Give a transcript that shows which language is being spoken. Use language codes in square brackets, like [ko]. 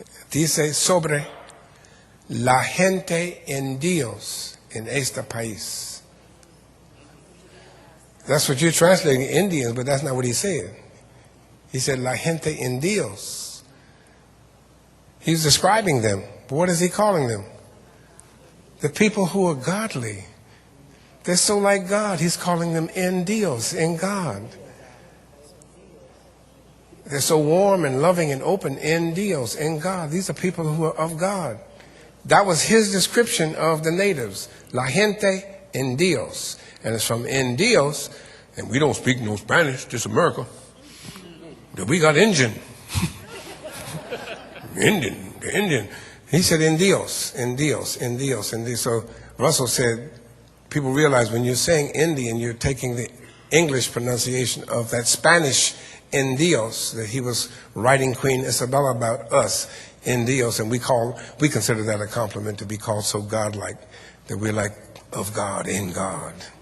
[es] Dice sobre la gente en Dios en este país. [en] That's what you're translating, Indians, but that's not what he said. He said la gente en Dios. He's describing them. But what is he calling them? The people who are godly. They're so like God. He's calling them en Dios, in God. They're so warm and loving and open, en Dios, in God. These are people who are of God. That was his description of the natives. La gente en Dios. And it's from en Dios, and we don't speak no Spanish, just America. But we got Indian. Indian. He said en Dios, en Dios, en Dios, en Dios. So Russell said, people realize when you're saying Indian, you're taking the English pronunciation of that Spanish en Dios, that he was writing Queen Isabella about us, en Dios, and we consider that a compliment to be called so godlike, that we're like of God, in God.